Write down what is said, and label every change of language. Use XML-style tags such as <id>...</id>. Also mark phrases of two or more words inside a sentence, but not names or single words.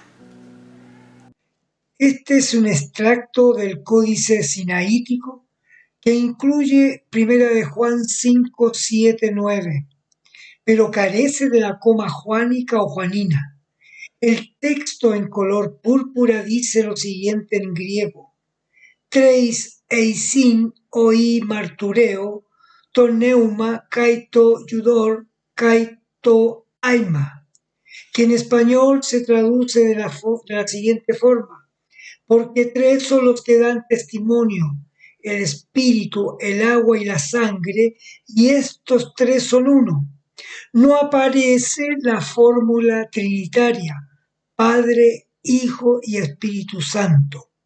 <es>Este es un extracto del Códice Sinaítico que incluye 1 de Juan 5, 7, 9, pero carece de la coma joánica o juanina. El texto en color púrpura dice lo siguiente en griego:</es> <el>Τρεῖς εἰσιν οἱ μαρτυροῦντες, τὸ πνεῦμα καὶ τὸ ὕδωρ καὶ τὸ αἷμα,</el> <es>que en español se traduce de la siguiente forma: porque tres son los que dan testimonio, el espíritu, el agua y la sangre, y estos tres son uno. No aparece la fórmula trinitaria, Padre, Hijo y Espíritu Santo.</es>